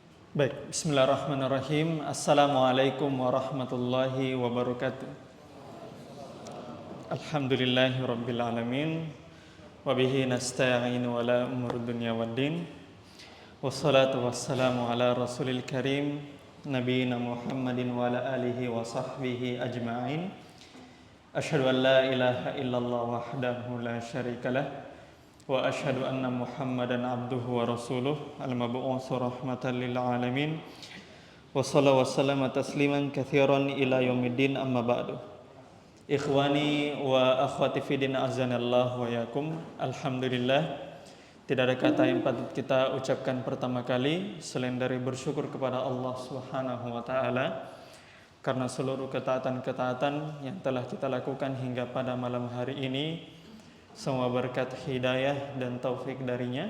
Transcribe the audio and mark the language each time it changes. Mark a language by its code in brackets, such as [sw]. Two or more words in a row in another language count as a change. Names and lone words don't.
[id] Baik, [ar] بسم الله الرحمن الرحيم. السلام عليكم ورحمة الله وبركاته. الحمد لله رب العالمين. وبه نستعين على أمور الدنيا والدين. والصلاة والسلام على الرسول الكريم نبينا محمد وعلى آله وصحبه أجمعين. أشهد أن لا إله إلا الله وحده لا شريك له وأشهد أن محمدا عبده ورسوله المبعوث رحمة للعالمين وصلى الله وسلم تسليما كثيرا إلى يوم الدين أما بعد. إخواني وأخواتي في الدين أعزنا الله وإياكم. Alhamdulillah, [id] tidak ada kata yang patut kita ucapkan pertama kali selain dari bersyukur kepada Allah [ar] سبحانه وتعالى [id] karena seluruh ketaatan-ketaatan yang telah kita lakukan hingga pada malam hari ini semua berkat hidayah dan taufik darinya.